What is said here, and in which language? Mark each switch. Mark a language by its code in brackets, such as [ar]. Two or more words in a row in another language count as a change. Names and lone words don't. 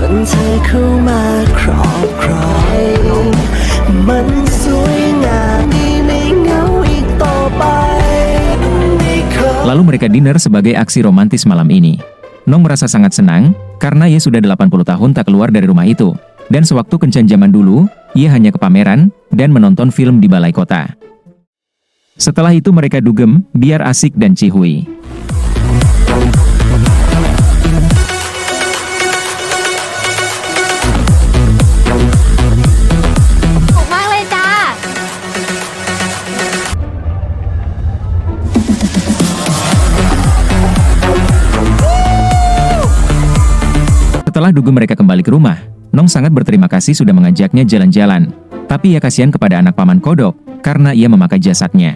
[th] เธอเข้ามาครอบครองมันสวยงามไม่เหงาอีกต่อไป [id] Lalu mereka dinner sebagai aksi romantis malam ini. Nong merasa sangat senang, karena ia sudah 80 tahun tak keluar dari rumah itu. Dan sewaktu kencan zaman dulu, ia hanya ke pameran, dan menonton film di balai kota. Setelah itu mereka dugem, biar asik dan cihuy. [th] ถูกมากเลยจ้า [id] Setelah dugem mereka kembali ke rumah, Nong sangat berterima kasih sudah mengajaknya jalan-jalan. Tapi ia kasihan kepada anak paman kodok, karena ia memakai jasadnya.